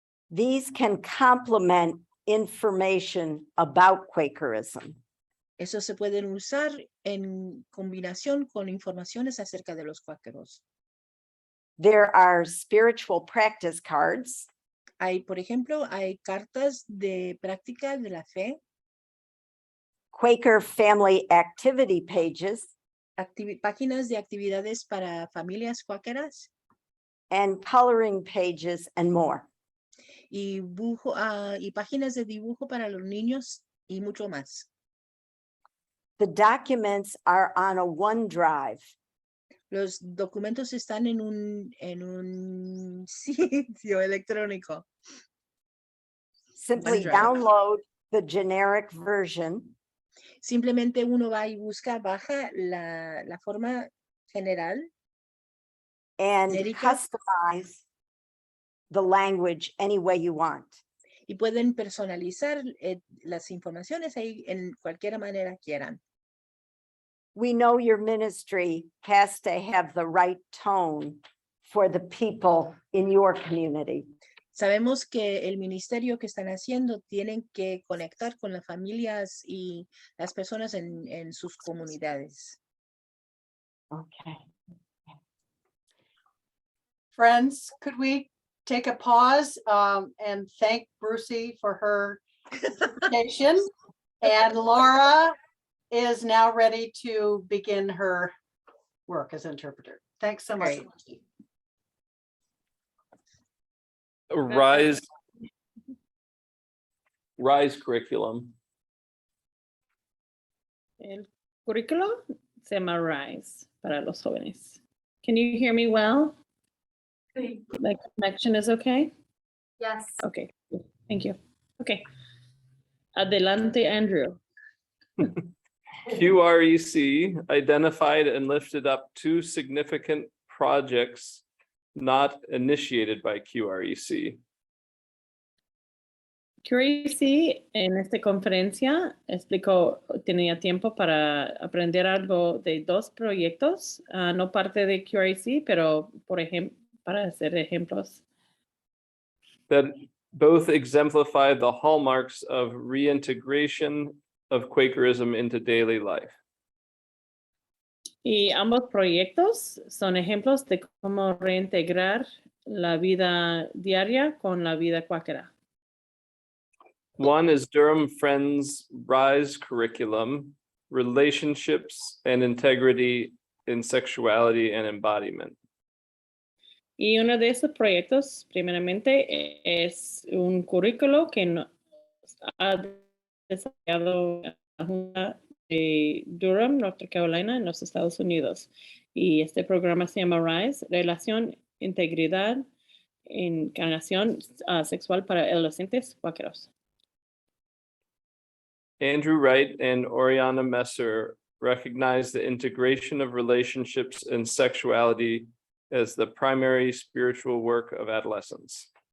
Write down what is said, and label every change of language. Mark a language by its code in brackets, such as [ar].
[en] These can complement information about Quakerism. [es] Eso se pueden usar en combinación con informaciones acerca de los cuáqueros. [en] There are spiritual practice cards, [es] Por ejemplo, hay cartas de práctica de la fe, [en] Quaker family activity pages, [es] páginas de actividades para familias cuáqueras [en] and coloring pages and more. [es] y, y páginas de dibujo para los niños y mucho más. [en] The documents are on a OneDrive. [es] Los documentos están en un sitio electrónico. [en] Simply OneDrive. download the generic version [es] Simplemente uno va y busca, baja la forma general [en] and [es] genérica [en] customize the language any way you want. [es] y pueden personalizar las informaciones ahí en cualquier manera quieran. [en] We know your ministry has to have the right tone for the people in your community. [es] Sabemos que el ministerio que están haciendo tienen que conectar con las familias y las personas en sus comunidades. [en] Okay. Friends, could we take a pause and thank Brucey for her presentation? And Laura is now ready to begin her work as interpreter. Thanks so much. Great. Brucey. Rise curriculum. [es] El currículo se llama RISE para los jóvenes. [en] Can you hear me well? The connection is okay? Yes. Okay, thank you. Okay. [es] Adelante, [en] Andrew. QREC identified and lifted up 2 significant projects not initiated by QREC. [es] QREC en esta conferencia explicó, tenía tiempo para aprender algo de 2 proyectos, no parte de QREC, pero por ejemplo, para hacer ejemplos. [en] That both exemplify the hallmarks of reintegration of Quakerism into daily life. [es] Y ambos proyectos son ejemplos de cómo reintegrar la vida diaria con la vida cuáquera. [en] One is Durham Friends RISE curriculum, relationships and integrity in sexuality and embodiment. [es] Y uno de esos proyectos, primeramente, es un currículo que nos ha desarrollado la Junta de Durham, North Carolina, en los Estados Unidos. Y este programa se llama RISE, Relación, Integridad, Encarnación Sexual para Adolescentes Cuáqueros. [en] Andrew Wright and Oriana Messer recognize the integration of relationships and sexuality as the primary spiritual work of adolescents.